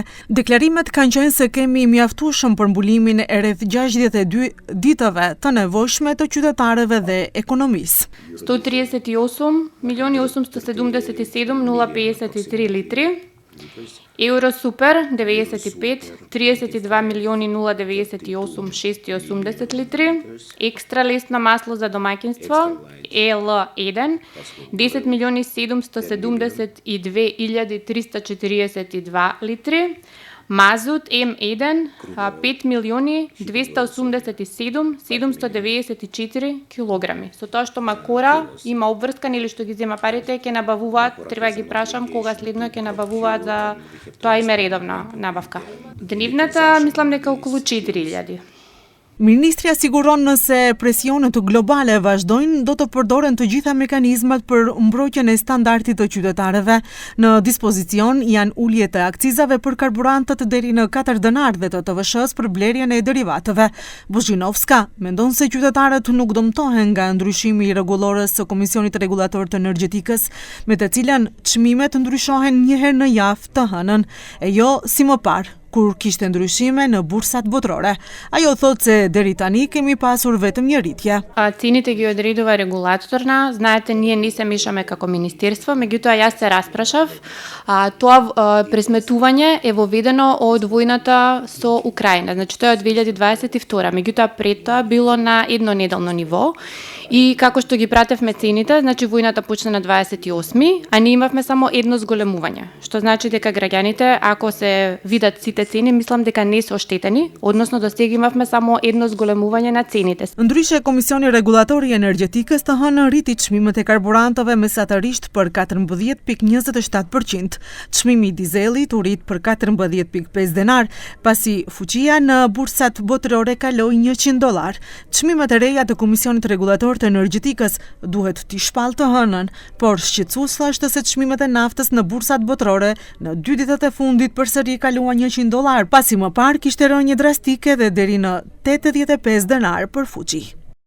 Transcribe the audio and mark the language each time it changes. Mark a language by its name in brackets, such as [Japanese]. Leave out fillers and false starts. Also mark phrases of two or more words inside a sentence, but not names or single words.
[Albanian] Deklarimet kanë qenë se kemi mjaftueshëm për mbulimin e rreth 62 ditëve të nevojshme të qytetarëve dhe ekonomisë. [Macedonian] 138.877.053 litri, Euro Super 95, 32.098.680 litri, Ekstra лесно масло за домакинство EL1 10.772.342 litri, Мазут М1 5.287.794 килограми. Со тоа што Макора има обврскан или што ги зема парите, ќе набавуваат, треба ги прашам кога следно ќе набавуваат за тоа име редовна набавка. Дневната мислам дека околу 4.000. [Albanian] Ministria siguron nëse presionet globale vazhdojnë, do të përdoren të gjitha mekanizmat për mbrojtjen e standardit të qytetarëve. Në dispozicion janë uljet e akcizave për karburantët deri në 4 denar dhe të TVSH-s për blerjen e derivatëve. Bozhinovska mendon se qytetarët nuk dëmtohen nga ndryshimi i rregullores së Komisionit Rregullator të Energjetikës, me të cilën çmimet ndryshohen një herë në javë të hënën, e jo si më parë, kur kishte ndryshime në bursat botërore. Ajo thotë se deri tani kemi pasur vetëm një rritje. [Macedonian] Цените ги одредува регулаторна. Знаете, ние не се мешаме како министерство, меѓутоа јас се распрашав. Тоа пресметување е воведено од војната со Украина. Значи тоа е од 2022, меѓутоа пред тоа било на еднонеделно ниво. И како што ги пратевме цените, значи војната почна на 28, а ние имавме само едно зголемување. Што значи дека граѓаните, ако се видат сите цени, мислам дека не се оштетени, односно до сега имавме само едно зголемување на цените. [Albanian] Ndryshe, Komisioni Rregullator i Energjetikës të hënë rriti çmimet e karburantëve mesatërisht për 14.27%. Çmimi i dizelit u rrit për 14.5 denar, pasi fuqia në bursat botërore kaloi $100. Çmimet e reja të Komisionit Rregullator të Energjetikës duhet t'i shpallë të hënën, por shqetësues është se çmimet e naftës në bursat botërore në 2 ditët e fundit përsëri kaluan $100, pasi më parë kishte rënje drastike dhe deri në 85 denar për fuqi.